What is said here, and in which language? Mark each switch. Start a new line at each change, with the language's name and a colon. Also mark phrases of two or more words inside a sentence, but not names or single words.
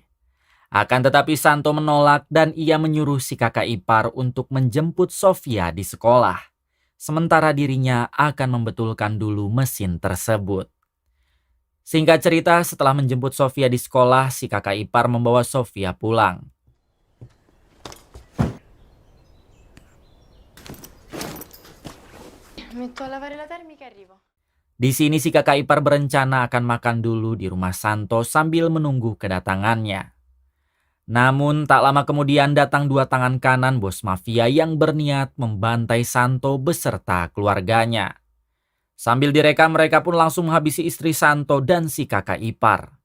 Indonesian: Akan tetapi Santo menolak dan ia menyuruh si kakak ipar untuk menjemput Sofia di sekolah. Sementara dirinya akan membetulkan dulu mesin tersebut. Singkat cerita, setelah menjemput Sofia di sekolah, si kakak ipar membawa Sofia pulang.
Italian: Metto a lavare la termica e arrivo.
Indonesian: Di sini si kakak ipar berencana akan makan dulu di rumah Santo sambil menunggu kedatangannya. Namun tak lama kemudian datang dua tangan kanan bos mafia yang berniat membantai Santo beserta keluarganya. Sambil direkam mereka pun langsung menghabisi istri Santo dan si kakak ipar.